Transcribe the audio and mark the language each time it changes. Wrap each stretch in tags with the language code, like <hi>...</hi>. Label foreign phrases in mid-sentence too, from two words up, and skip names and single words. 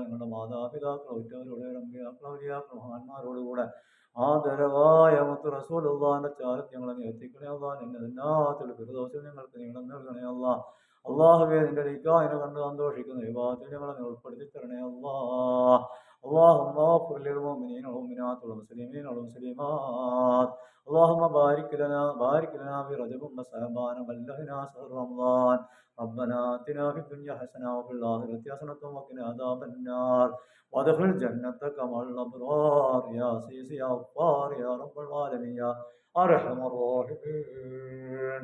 <ml>ഞങ്ങളുടെ മാതാപിതാക്കൾ ഉറ്റവരുടെ മഹാന്മാരോടുകൂടെ ആദരവായ മുത്ത് റസൂലുള്ളാഹിന്റെ ചാരത്ത് ഞങ്ങളെ നീ എത്തിക്കണേ അല്ലാഹ്. നിന്റെ ജന്നാത്തുൽ ഫിർദൗസിൽ ഞങ്ങൾക്ക് നീ ഇടം നൽകണേ അല്ലാഹ്. അല്ലാഹുവേ, നിന്റെ ലിഖാഇനെ കണ്ട് സന്തോഷിക്കുന്ന വിഭാഗത്തിൽ ഞങ്ങളെ നീ ഉൾപ്പെടുത്തി തരണേ അല്ലാഹ്.</ml> <ar>اللهم اغفر واغفر للمؤمنين والمؤمنات والمسلمين والمسلمات. اللهم بارك لنا في رجب وشعبان وبلغنا شهر رمضان. ربنا آتنا في الدنيا حسنة وفي الآخرة حسنة وقنا عذاب النار وادخل جنتك مع الأبرار يا عزيز يا غفار يا رب العالمين يا أرحم الراحمين.</ar>